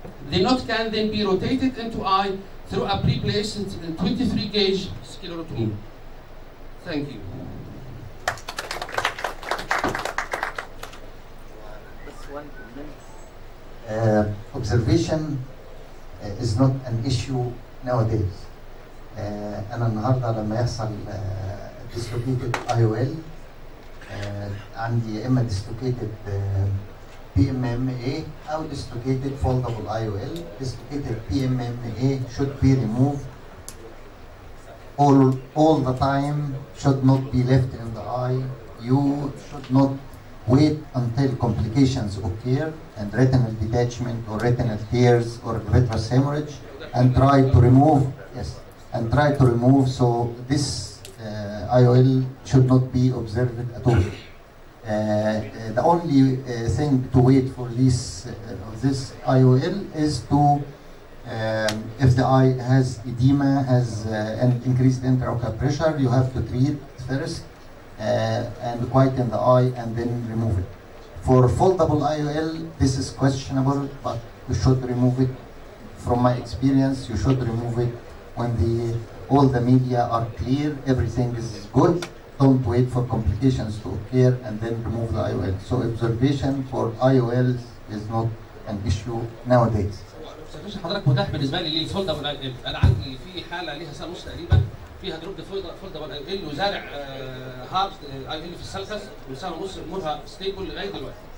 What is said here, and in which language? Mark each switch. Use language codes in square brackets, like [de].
[en] The knot can then be rotated into eye through a pre-placed 23 gauge sclerotomy. Thank you. Observation is not an issue nowadays. [ar] أنا النهارده لما يحصل dislocated IOL عندي يا إما dislocated PMMA أو dislocated foldable IOL. [en] Dislocated PMMA should be removed all the time, should not be left in the eye. You should not wait until complications occur and retinal detachment or retinal tears or vitreous hemorrhage and try to remove. Yes, and try to remove. So this IOL should not be observed at all. The only thing to wait for this IOL is to if the eye has edema, has an increased intraocular pressure, you have to treat first and quieten the eye and then remove it. For foldable IOL, this is questionable, but you should remove it. From my experience, you should remove it when all the media are clear, everything is good. Don't wait for complications to occur and then remove the IOL. So observation for IOLs is not an issue nowadays. [ar] حضرتك متاح بالنسبه لي للفولدبل اي ال. انا عندي في حاله ليها سنه ونص تقريبا فيها دروب فولدبل اي ال وزارع هارد اي ال في السلكس وسنه ونص امورها ستيبل لغايه دلوقتي.